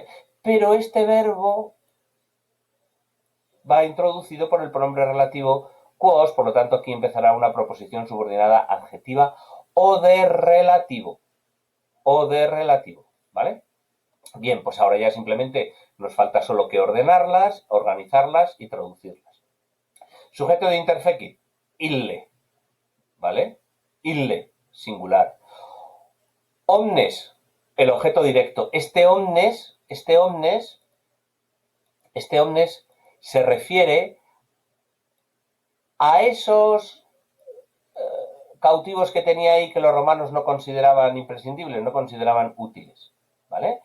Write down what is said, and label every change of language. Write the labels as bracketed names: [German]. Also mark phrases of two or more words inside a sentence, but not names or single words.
[Spanish] Pero este verbo va introducido por el pronombre relativo quos, por lo tanto aquí empezará una proposición subordinada adjetiva o de relativo, ¿vale? Bien, pues ahora ya simplemente nos falta solo que ordenarlas, organizarlas y traducirlas. Sujeto de interfecit, ille, ¿vale? Ille, singular. Omnes, el objeto directo. Este omnes se refiere a esos cautivos que tenía ahí que los romanos no consideraban imprescindibles, no consideraban útiles, ¿vale?